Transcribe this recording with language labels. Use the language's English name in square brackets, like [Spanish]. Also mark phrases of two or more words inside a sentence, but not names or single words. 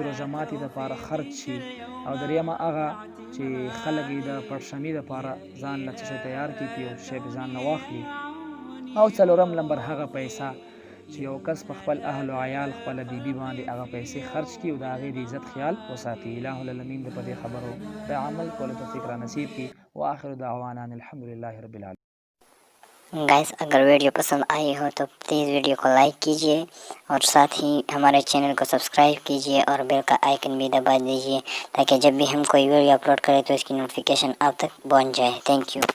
[Pashto] روژه ماتي دپاره خرج شي او دریمه هغه چې خلک یې د پړشمي دپاره ځان له څه شی تیار کړي په یو شی به ځان نه واخلي او څلورم نمبر هغه پیسه چې یو کس په خپل اهل و عیال خپله بیبي باندې هغه پیسې خرج کړي او د هغې د عزت خیال وساتي [Arabic] اله العالمین [Pashto] د په دې خبرو د عمل کولو توفیق را نصیب کړي [Arabic] وآخر دعوانا الحمدلله رب العالمین [Urdu] گائز اگر ویڈیو پسند آئی ہو تو پلیز ویڈیو کو لائک کیجیے اور ساتھ ہی ہمارے چینل کو سبسکرائب کیجیے اور بیل کا آئیکن بھی دبا دیجیے تاکہ جب بھی ہم کوئی [English] video upload [Urdu] کریں تو اس کی نوٹیفکیشن آپ تک پہنچ جائے. [English] Thank you.